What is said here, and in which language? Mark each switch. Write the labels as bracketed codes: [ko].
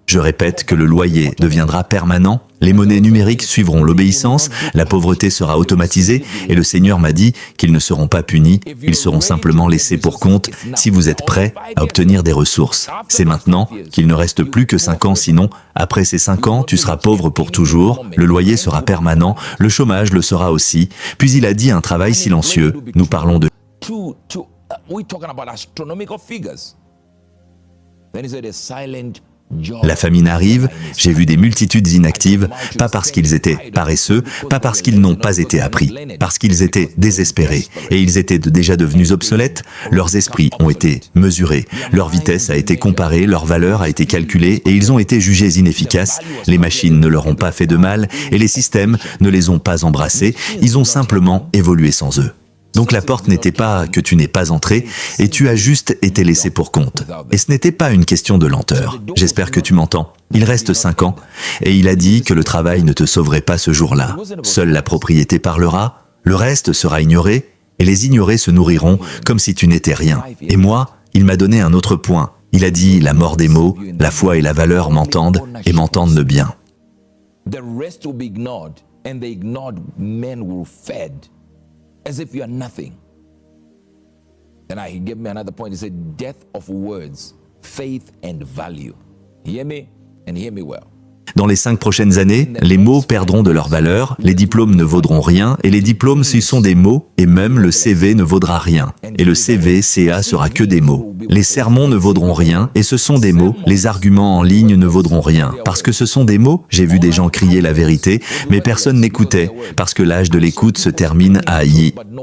[fr] Je répète que le loyer deviendra permanent, les monnaies numériques suivront l'obéissance, la pauvreté sera automatisée et le Seigneur m'a dit qu'ils ne seront pas punis, ils seront simplement laissés pour compte si vous êtes prêts à obtenir des ressources. C'est maintenant qu'il ne reste plus que 5 ans, sinon, après ces 5 ans, tu seras pauvre pour toujours, le loyer sera permanent, le chômage le sera aussi. Puis il a dit un travail silencieux, nous parlons de... [en] We're talking about astronomical figures. Then he said a silent job. [fr] La famine arrive, j'ai vu des multitudes inactives, pas parce qu'ils étaient paresseux, pas parce qu'ils n'ont pas été appris, parce qu'ils étaient désespérés, et ils étaient déjà devenus obsolètes, leurs esprits ont été mesurés, leur vitesse a été comparée, leur valeur a été calculée, et ils ont été jugés inefficaces, les machines ne leur ont pas fait de mal, et les systèmes ne les ont pas embrassés, ils ont simplement évolué sans eux. Donc la porte n'était pas que tu n'es pas entré et tu as juste été laissé pour compte. Et ce n'était pas une question de lenteur. J'espère que tu m'entends. Il reste 5 ans et il a dit que le travail ne te sauverait pas ce jour-là. Seule la propriété parlera, le reste sera ignoré et les ignorés se nourriront comme si tu n'étais rien. Et moi, il m'a donné un autre point. Il a dit la mort des mots, la foi et la valeur m'entendent et m'entendent bien. [en] The rest will be ignored and the ignored men will fed. As if you are nothing. Then he gave me another point. He said, death of words, faith and value. Hear me and hear me well. [fr] Dans les 5 prochaines années, les mots perdront de leur valeur, les diplômes ne vaudront rien, et les diplômes, ce sont des mots, et même le CV ne vaudra rien. Et le CV, CA sera que des mots. Les sermons ne vaudront rien, et ce sont des mots. Les arguments en ligne ne vaudront rien. Parce que ce sont des mots, j'ai vu des gens crier la vérité, mais personne n'écoutait, parce que l'âge de l'écoute se termine à I.